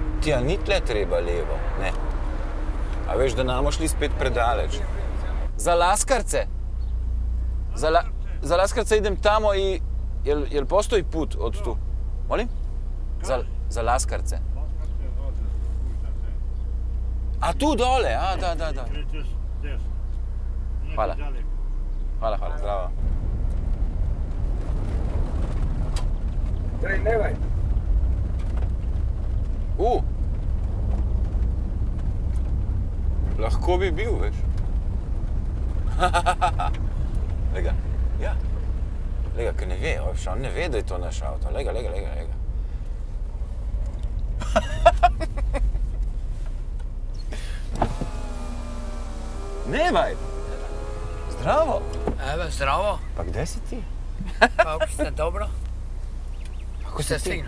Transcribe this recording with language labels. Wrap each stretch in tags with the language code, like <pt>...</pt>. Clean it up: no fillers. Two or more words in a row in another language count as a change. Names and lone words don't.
<sl>Mitja, ni tle treba levo, ne. A veš, da namo šli spet predaleč.</sl> <hr>Za Laskarce. Za Laskarce idem tamo i... Jel postoji put od tu? Molim? Za Laskarce. A tu dole, a da. Hvala. Hvala, zdravo. Nevaj.</hr> <sl>Lahko bi bil, veš. Lega, ja. Lega, ker ne ve, on ne ve, da je to naš avto. Lega. Nevaj!</sl> <hr>Zdravo! Evo, zdravo. Pa gdje si ti? Kako ste, dobro? Kako ste stigli?</hr>